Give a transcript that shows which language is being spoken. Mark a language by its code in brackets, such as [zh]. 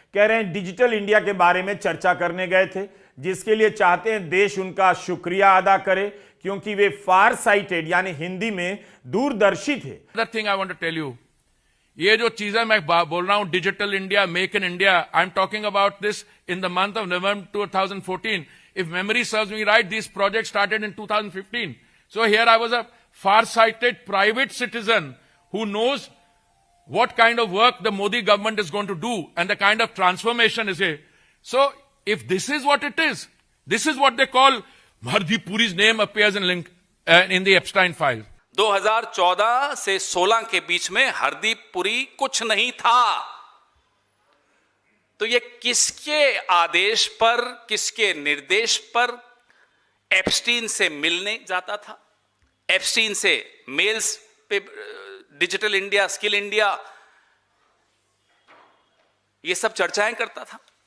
[hi] कह रहे हैं डिजिटल इंडिया के बारे में चर्चा करने गए थे, जिसके लिए चाहते हैं देश उनका शुक्रिया अदा करे, क्योंकि वे फार साइटेड यानी हिंदी में दूरदर्शी थे। [en] Another thing I want to tell you, [hi] ये जो चीजें मैं बोल रहा हूं, digital India, make in India, [en] I am talking about this in the month of November 2014. If memory serves me right, these projects started in 2015. So here I was a far-sighted private citizen who knows what kind of work the Modi government is going to do and the kind of transformation is here. So if this is what it is, this is what they call Hardip Puri's name appears in link in the Epstein file. [hi] 2014 से 16 के बीच में हरदीप पुरी कुछ नहीं था। तो ये किसके आदेश पर, किसके निर्देश पर एप्स्टीन से मिलने जाता था? एप्स्टीन से मेल्स पे डिजिटल इंडिया, स्किल इंडिया, ये सब चर्चाएं करता था।